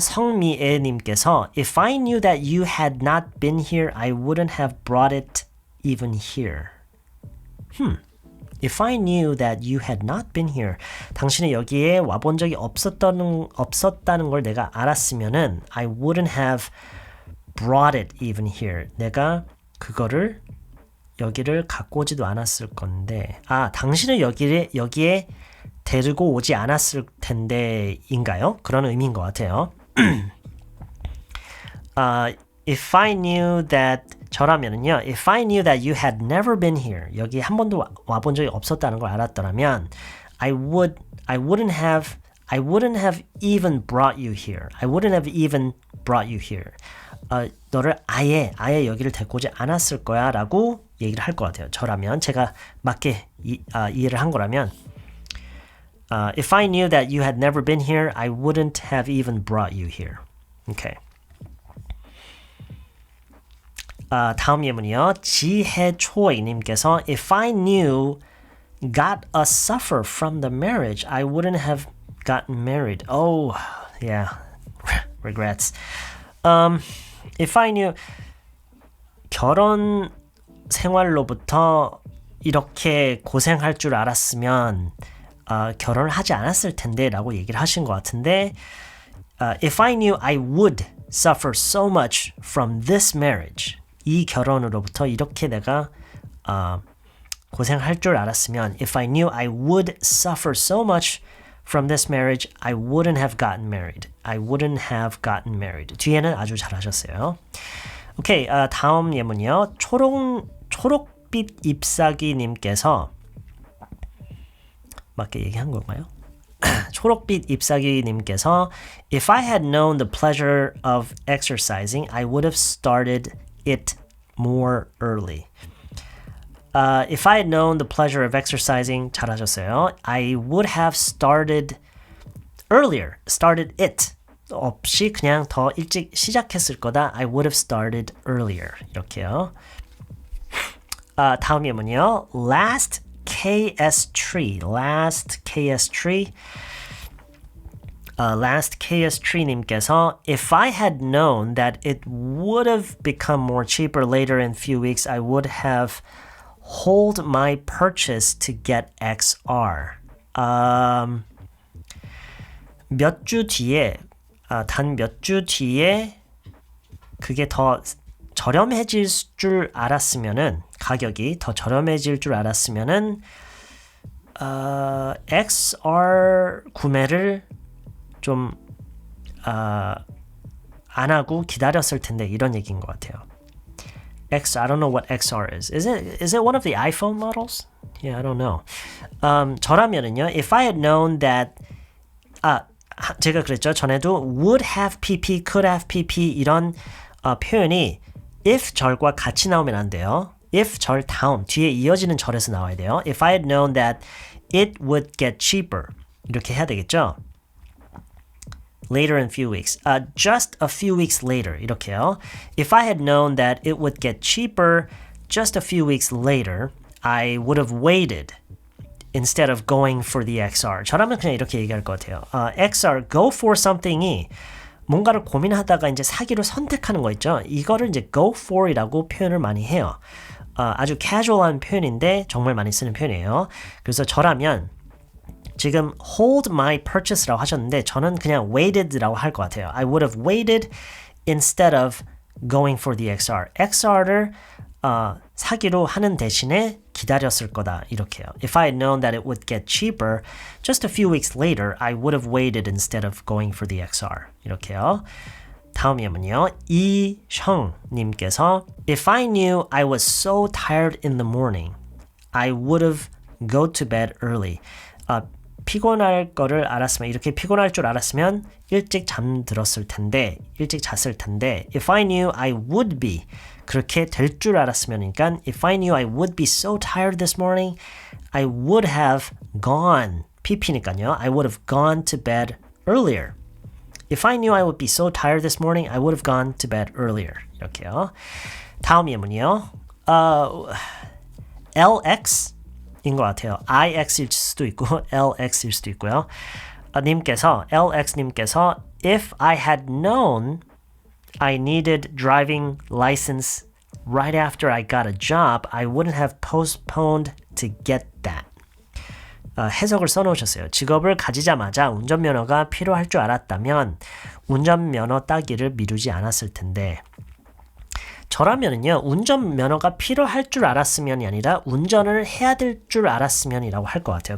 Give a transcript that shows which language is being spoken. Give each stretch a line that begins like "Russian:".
English: 성미애님께서 If I knew that you had not been here, I wouldn't have brought it even here. If I knew that you had not been here,
Korean: 당신이 여기에 와본 적이 없었다는 걸 내가 알았으면은
English: I wouldn't have brought it even here.
Korean: 내가 그거를 여기를 갖고 오지도 않았을 건데 당신을 여기에 데리고 오지 않았을 텐데인가요? 그런 의미인 것 같아요.
English: If I knew that
Korean: 저라면은요.
English: If I knew that you had never been here.
Korean: 여기 한 번도 와본 적이 없었다는 걸 알았더라면
English: I wouldn't have even brought you here. I wouldn't have even brought you here.
Korean: 너를 아예 여기를 데리고 오지 않았을 거야 라고 얘기를 할 것 같아요. 저라면 제가 맞게 이해를 한 거라면
English: If I knew that you had never been here, I wouldn't have even brought you here. Okay.
Korean: 다음 예문이요.
English: 지혜초이님께서 If I knew got a suffer from the marriage, I wouldn't have gotten married. Oh, yeah. Regrets. If I knew
Korean: 결혼 생활로부터 이렇게 고생할 줄 알았으면 결혼을 하지 않았을 텐데 라고 얘기를 하신 것 같은데
English: If I knew I would suffer so much from this marriage
Korean: 이 결혼으로부터 이렇게 내가 고생할 줄 알았으면
English: If I knew I would suffer so much from this marriage, I wouldn't have gotten married. I wouldn't have gotten married.
Korean: 뒤에는 아주 잘하셨어요. 오케이, 다음 예문이요. 초록빛 잎사귀님께서 맞게 얘기한 건가요?
English: 초록빛 잎사귀님께서 If I had known the pleasure of exercising, I would have started it more early. If I had known the pleasure of exercising,
Korean: 잘하셨어요.
English: I would have started earlier. Started it.
Korean: 없이 그냥 더 일찍 시작했을 거다.
English: I would have started earlier.
Korean: 이렇게요. 다음 예문이요.
English: Last KS Tree. Last KS Tree. Last KS Tree님께서 If I had known that it would have become more cheaper later in a few weeks, I would have hold my purchase to get XR.
Korean: 몇 주 뒤에 단 몇 주 뒤에 그게 더 저렴해질 줄 알았으면은 가격이 더 저렴해질 줄 알았으면은 XR 구매를 좀 안 하고 기다렸을 텐데 이런 얘기인 것 같아요.
English: I don't know what XR is. Is it one of the iPhone models? Yeah, I don't know.
Korean: 저라면은요,
English: if I had known that,
Korean: 제가 그랬죠. 전에도 would have PP, could have PP 이런 표현이 if 절과 같이 나오면 안 돼요. if 절 다음 뒤에 이어지는 절에서 나와야 돼요.
English: If I had known that it would get cheaper
Korean: 이렇게 해야 되겠죠.
English: Later in a few weeks. Just a few weeks later.
Korean: 이렇게요.
English: If I had known that it would get cheaper just a few weeks later, I would have waited instead of going for the XR.
Korean: 저라면 그냥 이렇게 얘기할 것 같아요. XR, go for something이 뭔가를 고민하다가 이제 사기로 선택하는 거 있죠. 이거를 이제 go for이라고 표현을 많이 해요. 아주 casual한 표현인데 정말 많이 쓰는 표현이에요. 그래서 저라면 지금 hold my purchase라고 하셨는데 저는 그냥 waited라고 할 것 같아요.
English: I would have waited instead of going for the XR.
Korean: XR를 사기로 하는 대신에 기다렸을 거다 이렇게요.
English: If I had known that it would get cheaper just a few weeks later, I would have waited instead of going for the XR.
Korean: 이렇게요. 다음 예문이요.
English: 이형님께서 If I knew I was so tired in the morning, I would have go to bed early.
Korean: 피곤할 거를 알았으면 이렇게 피곤할 줄 알았으면 일찍 잠들었을 텐데 일찍 잤을 텐데
English: If I knew I would be
Korean: 그렇게 될 줄 알았으면 그러니까
English: If I knew I would be so tired this morning, I would have gone
Korean: PP니까요.
English: I would have gone to bed earlier. If I knew I would be so tired this morning, I would have gone to bed earlier.
Korean: 이렇게요. 다음 예문이요. LX인 것 같아요. IX일 수도 있고 LX일 수도 있고요.
English: LX님께서 If I had known I needed driving license right after I got a job, I wouldn't have postponed to get that.
Korean: 해석을 써놓으셨어요. 직업을 가지자마자 운전면허가 필요할 줄 알았다면 운전면허 따기를 미루지 않았을 텐데 저라면은요. 운전면허가 필요할 줄 알았으면이 아니라 운전을 해야 될 줄 알았으면이라고 할 것 같아요.